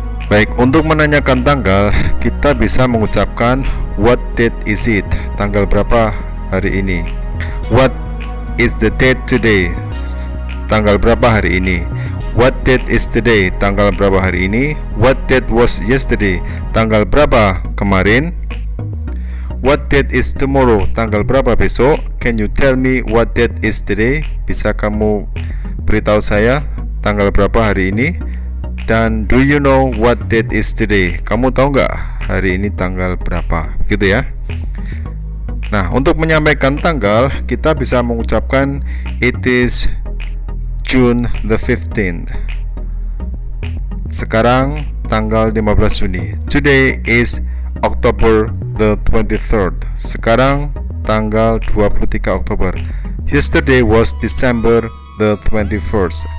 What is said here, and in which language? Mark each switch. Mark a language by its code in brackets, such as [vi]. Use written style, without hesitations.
[id] Baik, untuk menanyakan tanggal, kita bisa mengucapkan [en] what date is it? [id] Tanggal berapa hari ini? [en] What is the date today? [id] Tanggal berapa hari ini? [en] What date is today? [id] Tanggal berapa hari ini? [en] What date was yesterday? [id] Tanggal berapa kemarin? [en] What date is tomorrow? [id] Tanggal berapa besok? [en] Can you tell me what date is today? [id] Bisa kamu beritahu saya tanggal berapa hari ini? [en] Dan do you know what date is today? [id] Kamu tahu nggak hari ini tanggal berapa? Gitu ya. Nah, untuk menyampaikan tanggal, kita bisa mengucapkan [en] it is June the 15th. [id] Sekarang tanggal 15 Juni. [en] Today is October the 23rd. [id] Sekarang tanggal 23 Oktober. [en] Yesterday was December the 21st.